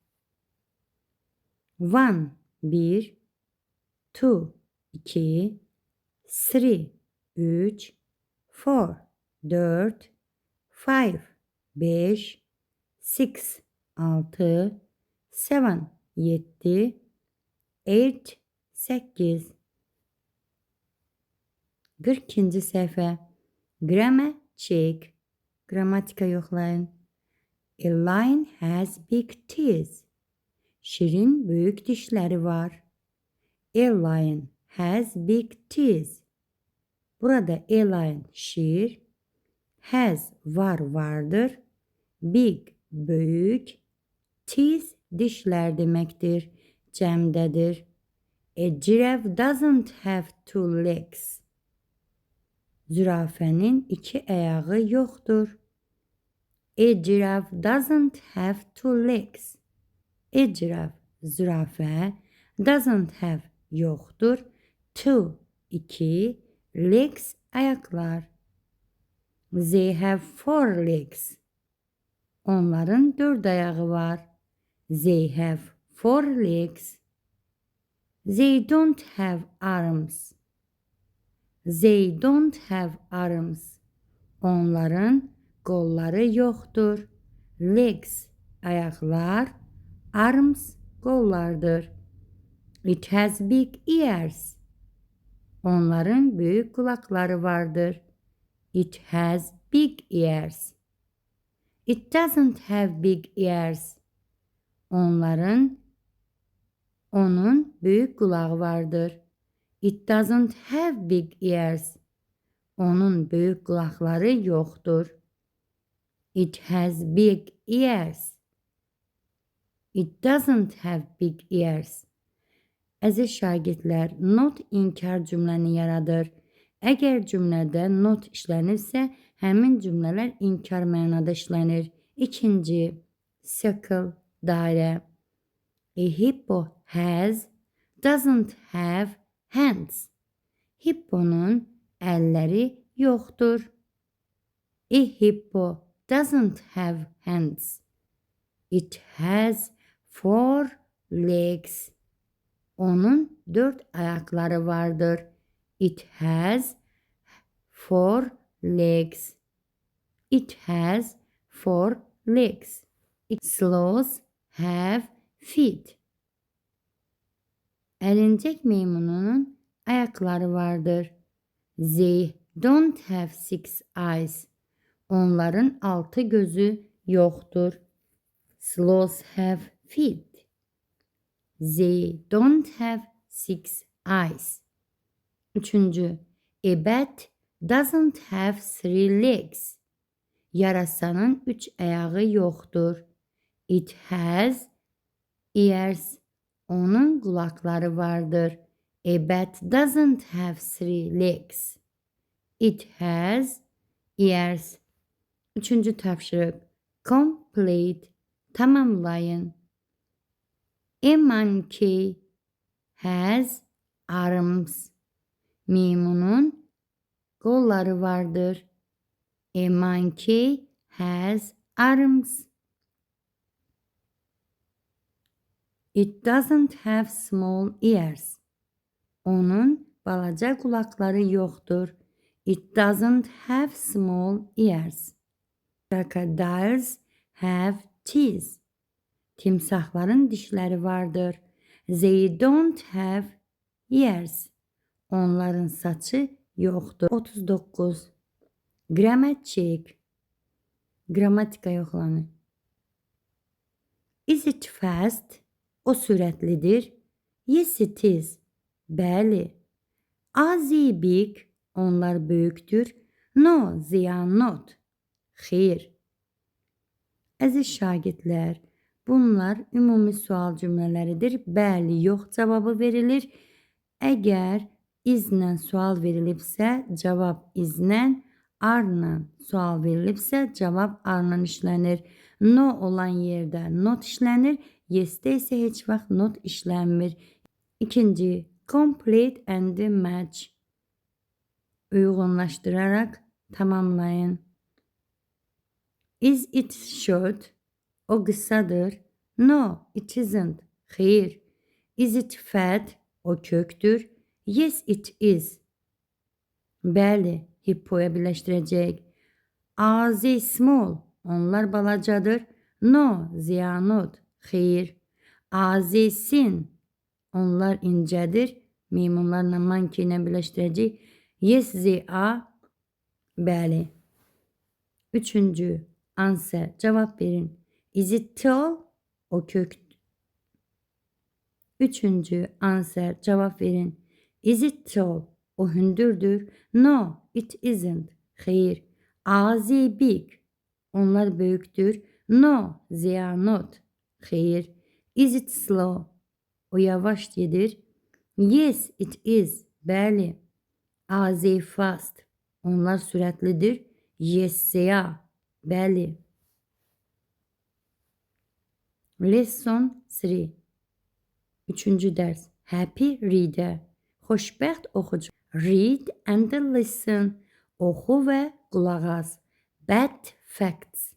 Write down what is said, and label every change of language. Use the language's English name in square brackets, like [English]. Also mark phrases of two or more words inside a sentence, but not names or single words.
[English] 1, 1, 2, 2, 3, 3, 4, 4, 5, 5, 6, 6, 7, 7, 8, 8. [Azerbaijani] 42-ci səhifə. [English] Grammar check. [Azerbaijani] Qrammatika yoxlayın. [English] A lion has big teeth. [Azerbaijani] Şirin böyük dişləri var. [English] A lion has big teeth. [Azerbaijani] Burada [English] a lion [Azerbaijani] şir, has vardır, big böyük, teeth dişlər deməkdir, cəmdədir. [English] A giraffe doesn't have two legs. [Azerbaijani] Zürafənin 2 ayağı yoxdur. [English] A giraffe doesn't have two legs. A giraffe, zürafə, doesn't have, yoxdur. Two, 2, legs, ayaqlar. They have 4 legs. [Azerbaijani] Onların 4 ayağı var. [English] They have 4 legs. They don't have arms. They don't have arms. [Azerbaijani] Onların qolları yoxdur. Legs, ayaqlar, arms, qollardır. [English] It has big ears. [Azerbaijani] Onların böyük qulaqları vardır. [English] It has big ears. It doesn't have big ears. [Azerbaijani] Onun böyük qulağı vardır. [English] It doesn't have big ears. [Azerbaijani] Onun böyük qulaqları yoxdur. [English] It has big ears. It doesn't have big ears. [Azerbaijani] Əziz şagirdlər, not inkar cümləni yaradır. Əgər cümlədə not işlənirsə, həmin cümlələr inkar mənada işlənir. İkinci, circle, dairə. [English] A hippo doesn't have hands. [Azerbaijani] Hipponun əlləri yoxdur. [English] A hippo doesn't have hands. It has 4 legs. [Azerbaijani] Onun 4 ayaqları vardır. [English] It has 4 legs. It has 4 legs. Sloths have feet. [Azerbaijani] Ərincək meymununun ayaqları vardır. [English] They don't have 6 eyes. [Azerbaijani] Onların 6 gözü yoxdur. [English] Sloths have feet. They don't have six eyes. Üçüncü, a bat doesn't have three legs. [Azerbaijani] Yarasanın üç ayağı yoktur. [English] It has ears. [Azerbaijani] Onun kulakları vardır. [English] A bat doesn't have three legs. It has ears. [Azerbaijani] Üçüncü tapşırık. Complete. Tamamlayın. [English] A monkey has arms. [Azerbaijani] Maymunun kolları vardır. [English] A monkey has arms. It doesn't have small ears. [Azerbaijani] Onun balaca kulakları yoktur. [English] It doesn't have small ears. Crocodiles have teeth. [Azerbaijani] Timsahların dişleri vardır. [English] They don't have ears. [Azerbaijani] Onların saçı yoktur. 39. [English] Grammar check. [Azerbaijani] Gramatika yoxlanı. [English] Is it fast? [Azerbaijani] O sürətlidir. [English] Yes it is. Bəli. Are they big? [Azerbaijani] Onlar böyükdür. [English] No, they are not. [Azerbaijani] Xeyr. Əziz şagirdlər, bunlar ümumi sual cümlələridir. Bəli, yox cavabı verilir. Əgər izlə sual verilibsə, cavab izlə, arla sual verilibsə, cavab arla işlənir. No olan yerdə not işlənir. Yes'də isə heç vaxt not işlənmir. İkinci, [English] complete and match. [Azerbaijani] Uyğunlaşdırarak tamamlayın. [English] Is it short? [Azerbaijani] O qısadır. [English] No, it isn't. Xeyr. Is it fat? [Azerbaijani] O köktür. [English] Yes, it is. [Azerbaijani] Bəli, hippoya birləşdirəcək. [English] Are they small? [Azerbaijani] Onlar balacadır. [English] No, they are not. Xeyr. Are they thin? [Azerbaijani] Onlar incədir. Meymunlarla monkey ilə birləşdirəcək. [English] Yes, they are. [Azerbaijani] Bəli. Üçüncü, answer. Cavab verin. [English] Is it tall? [Azerbaijani] O kök. Üçüncü, answer. Cavab verin. [English] Is it tall? [Azerbaijani] O hündürdür. [English] No, it isn't. Xeyr. Are they big? [Azerbaijani] Onlar böyükdür. [English] No, they are not. Xeyr. Is it slow? [Azerbaijani] O yavaş gedir. [English] Yes, it is. Bəli. Are they fast? [Azerbaijani] Onlar sürətlidir. [English] Yes, they are. Bəli. Lesson 3. [Azerbaijani] Üçüncü dərs. [English] Happy reader. [Azerbaijani] Xoşbəxt oxucu. [English] Read and listen. [Azerbaijani] Oxu və qulaq as. [English] Bad facts.